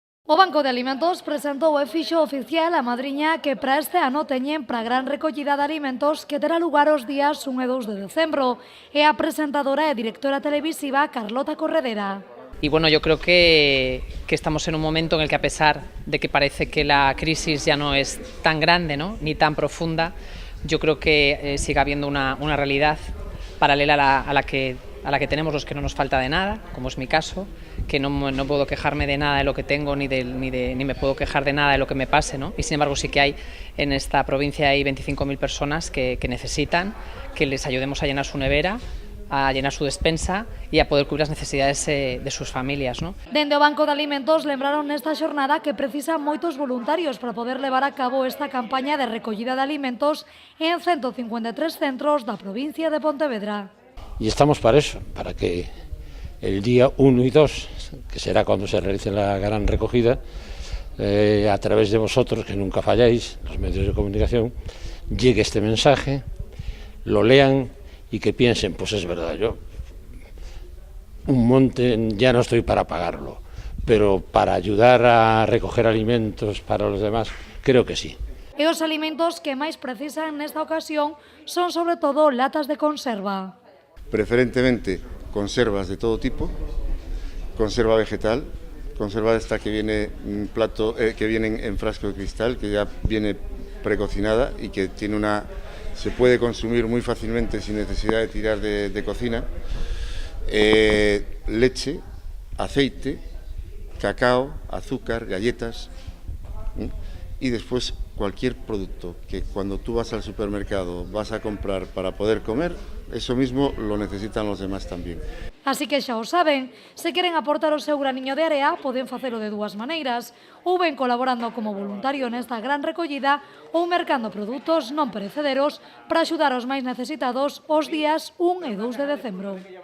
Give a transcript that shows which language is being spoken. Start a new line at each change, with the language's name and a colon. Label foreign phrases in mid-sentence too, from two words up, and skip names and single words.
Galician: O Banco de Alimentos presentou e fixo oficial a madriña que para este ano teñen para a gran recollida de alimentos que terá lugar os días 1 e 2 de decembro. É a presentadora e directora televisiva Carlota Corredera.
Spanish: Y bueno, yo creo que estamos en un momento en el que, a pesar de que parece que la crisis ya no es tan grande, ¿no?, ni tan profunda, yo creo que sigue habiendo una realidad paralela a la que tenemos los que no nos falta de nada, como es mi caso, que no puedo quejarme de nada de lo que tengo ni me puedo quejar de nada de lo que me pase, ¿no? Y sin embargo sí que hay en esta provincia hay 25.000 personas que necesitan que les ayudemos a llenar su nevera, a llenar su despensa e a poder cubrir as necesidades de sus familias, ¿no?
Galician: Dende o Banco de Alimentos lembraron nesta xornada que precisan moitos voluntarios para poder levar a cabo esta campaña de recollida de alimentos en 153 centros da provincia de Pontevedra.
Spanish: Y estamos para eso, para que el día 1 y 2, que será cuando se realice la gran recogida, a través de vosotros, que nunca falláis, los medios de comunicación, llegue este mensaje, lo lean y que piensen, pues es verdad, yo un monte ya no estoy para pagarlo, pero para ayudar a recoger alimentos para los demás, creo que sí.
Galician: E os alimentos que máis precisan nesta ocasión son sobre todo latas de conserva.
Spanish: Preferentemente conservas de todo tipo, conserva vegetal, conserva esta que viene que viene en frasco de cristal, que ya viene precocinada y que tiene se puede consumir muy fácilmente sin necesidad de tirar de cocina. Leche, aceite, cacao, azúcar, galletas, y después cualquier producto que cuando tú vas al supermercado vas a comprar para poder comer, eso mismo lo necesitan los demás tamén.
Galician: Así que xa o saben, se queren aportar o seu graniño de area, poden facelo de dúas maneiras, ou ben colaborando como voluntario nesta gran recollida ou mercando produtos non perecederos para axudar aos máis necesitados os días 1 e 2 de decembro.